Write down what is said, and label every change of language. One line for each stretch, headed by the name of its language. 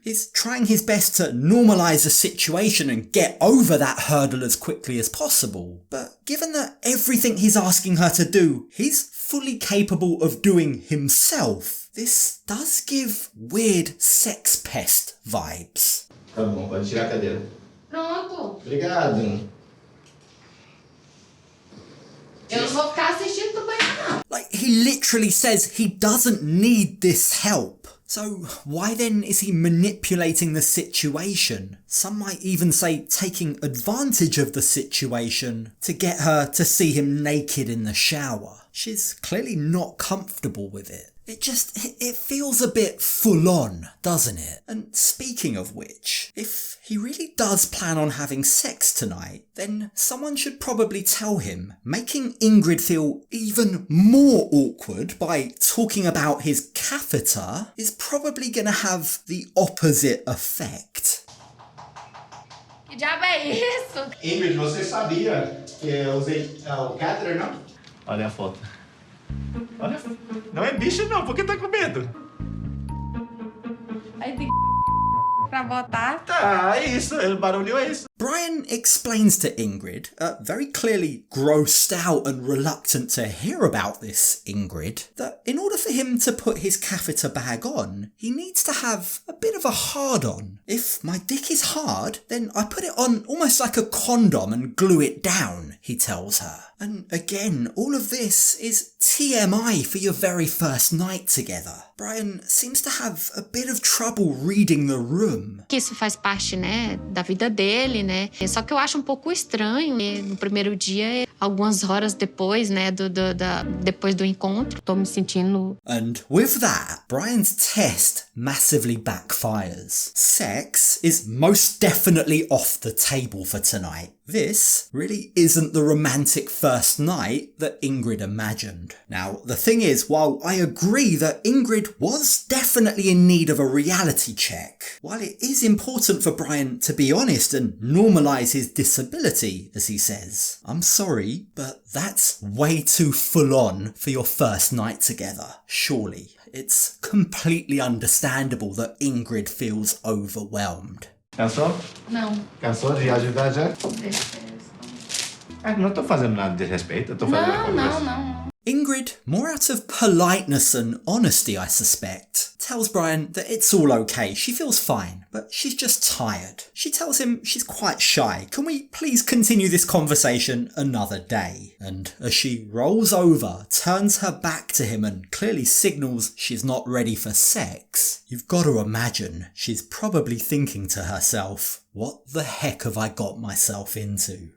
English: He's trying his best to normalise the situation and get over that hurdle as quickly as possible. But given that everything he's asking her to do, he's fully capable of doing himself, this does give weird sex pest vibes.
Portuguese: Tá bom, pode tirar a cadeira. Pronto. Obrigado. Eu não vou ficar assistindo do banho, não.
English: Like, he literally says he doesn't need this help. So why then is he manipulating the situation? Some might even say taking advantage of the situation to get her to see him naked in the shower. She's clearly not comfortable with it. It feels a bit full on, doesn't it? And speaking of which, if he really does plan on having sex tonight, then someone should probably tell him, making Ingrid feel even more awkward by talking about his catheter is probably gonna have the opposite effect.
Portuguese: Que diabo é isso? Ingrid, você sabia que eu usei o catheter, não? Olha a foto. Olha, não é bicho não, por que tá com medo? Aí tem pra botar. Tá, é isso, o barulho é isso.
English: Brian explains to Ingrid, very clearly grossed out and reluctant to hear about this Ingrid, that in order for him to put his catheter bag on, he needs to have a bit of a hard-on. If my dick is hard, then I put it on almost like a condom and glue it down, he tells her. And again, all of this is TMI for your very first night together. Brian seems to have a bit of trouble reading the room.
Portuguese: Que isso faz parte, né, da vida dele, né? Só que eu acho um pouco estranho, né? No primeiro dia, algumas horas depois, né, depois do encontro, tô me sentindo...
English: And with that, Brian's test massively backfires. Sex is most definitely off the table for tonight. This really isn't the romantic first night that Ingrid imagined. Now, the thing is, while I agree that Ingrid was definitely in need of a reality check, while it is important for Brian to be honest and normalise his disability, as he says, I'm sorry, but that's way too full on for your first night together, surely. It's completely understandable that Ingrid feels overwhelmed.
Portuguese: Cansou? Não. Cansou de ajudar já? Não tô fazendo nada de respeito, eu tô fazendo Não.
English: Ingrid, more out of politeness and honesty I suspect, tells Brian that it's all okay, she feels fine, but she's just tired. She tells him she's quite shy, can we please continue this conversation another day? And as she rolls over, turns her back to him and clearly signals she's not ready for sex, you've got to imagine she's probably thinking to herself, what the heck have I got myself into?